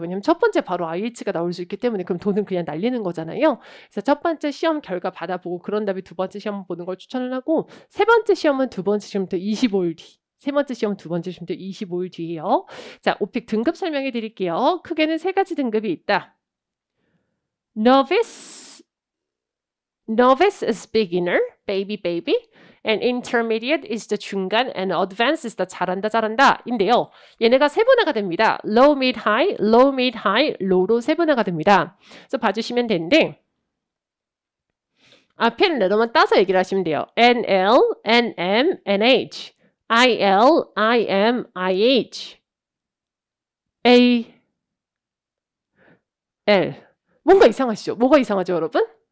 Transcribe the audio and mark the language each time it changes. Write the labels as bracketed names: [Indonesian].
[Korean] 왜냐면 첫 번째 바로 IH가 나올 수 있기 때문에 그럼 돈은 그냥 날리는 거잖아요. 그래서 첫 번째 시험 결과 받아보고 그런 다음에 두 번째 시험 보는 걸 추천을 하고 세 번째 시험은 두 번째 시험부터 25일 뒤. 세 번째 시험 두 번째 시험부터 25일 뒤에요. 자, 오픽 등급 설명해 드릴게요. 크게는 세 가지 등급이 있다. [English] Novice is beginner, baby. And intermediate is the [Korean] 중간 [English] and advanced is the [Korean] 잘한다 인데요. 얘네가 세분화가 됩니다. low, mid, high, low로 세분화가 됩니다. 그래서 봐주시면 되는데 앞에는 레더만 따서 얘기를 하시면 돼요. NL, NM, NH, IL, IM, IH, A, L. 뭔가 이상하시죠? 뭐가 이상하죠, 여러분?